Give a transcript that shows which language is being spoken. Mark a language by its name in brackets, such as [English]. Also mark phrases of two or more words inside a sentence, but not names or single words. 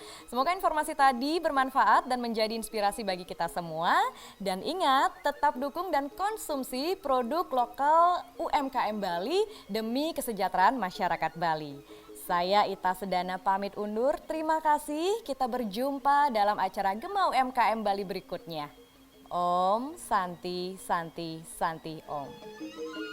[Indonesian] Semoga informasi tadi bermanfaat dan menjadi inspirasi bagi kita semua. Dan ingat, tetap dukung dan konsumsi produk lokal UMKM Bali demi kesejahteraan masyarakat Bali. Saya Ita Sedana pamit undur, terima kasih. Kita berjumpa dalam acara Gema UMKM Bali berikutnya. [Sanskrit] ॐ शान्तिः शान्तिः शान्तिः ॐ.